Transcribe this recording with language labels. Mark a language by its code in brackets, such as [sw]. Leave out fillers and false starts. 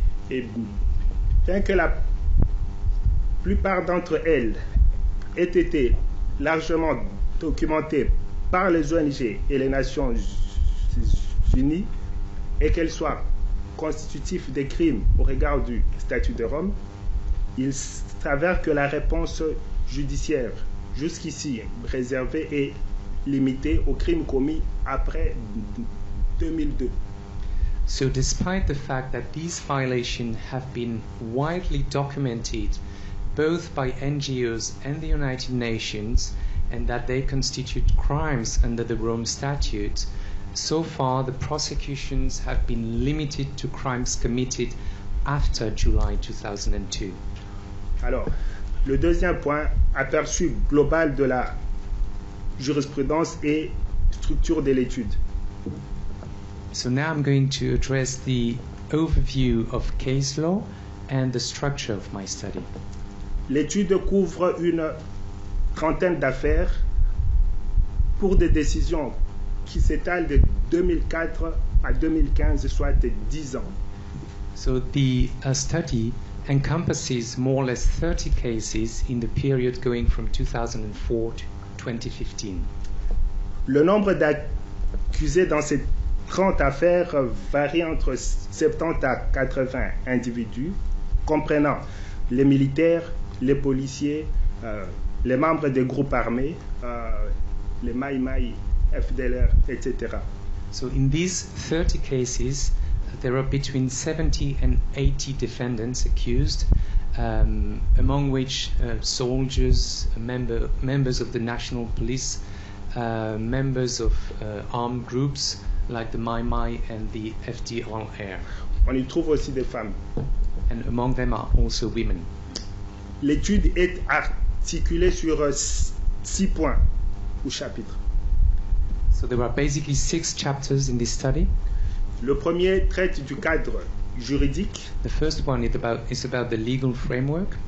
[fr] Et bien que la plupart d'entre elles aient été largement documentées par les ONG et les Nations Unies et qu'elles soient constitutives de crimes au regard du statut de Rome, il s'avère que la réponse judiciaire jusqu'ici réservée est limitée aux crimes commis après 2002. [en] So despite the fact that these violations have been widely documented both by NGOs and the United Nations, and that they constitute crimes under the Rome Statute, so far the prosecutions have been limited to crimes committed after July 2002. [fr] Alors, le deuxième point, aperçu global de la jurisprudence et structure de l'étude. [en] So now I'm going to address the overview of case law and the structure of my study. [fr] L'étude couvre une trentaine d'affaires pour des décisions qui s'étalent de 2004 à 2015, soit 10 ans. [en] So the study encompasses more or less 30 cases in the period going from 2004 to 2015. [fr] Le nombre d'accusés accusés dans ces 30 affaires varient entre 70 à 80 individus, comprenant les militaires, les policiers, les membres des groupes armés, les Maï, FDLR, etc. [en] So in these 30 cases, there are between 70 and 80 defendants accused, among which soldiers, members of the national police, members of armed groups like the Mai and the FDLR. [fr] On y trouve aussi des femmes. [en] And among them are also women. [fr] L'étude est articulée sur 6 points ou chapitres. [en] So there are basically 6 chapters in this study. [fr] Le premier traite du cadre juridique. [en] The first one is about the legal framework.